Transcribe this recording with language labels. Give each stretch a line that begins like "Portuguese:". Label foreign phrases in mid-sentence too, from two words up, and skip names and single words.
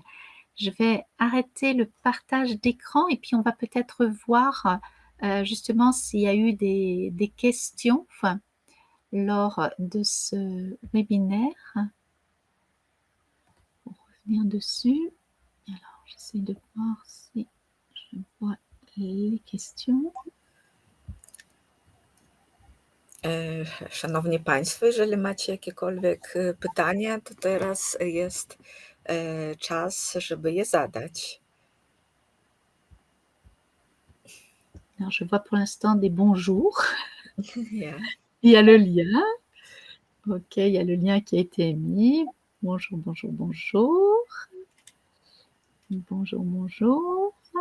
French: Je vais arrêter le partage d'écran et puis on va peut-être voir justement s'il y a eu des questions lors de ce webinaire. Pour revenir dessus. Alors, j'essaie de voir si je vois les questions.
Polish: Szanowni Państwo, jeżeli macie jakiekolwiek pytania, to teraz jest czas, żeby je zadać.
French: Alors, je vois pour l'instant des bonjours. Yeah. Il y a le lien. Ok, il y a le lien qui a été mis. Bonjour, bonjour, bonjour. Bonjour, bonjour.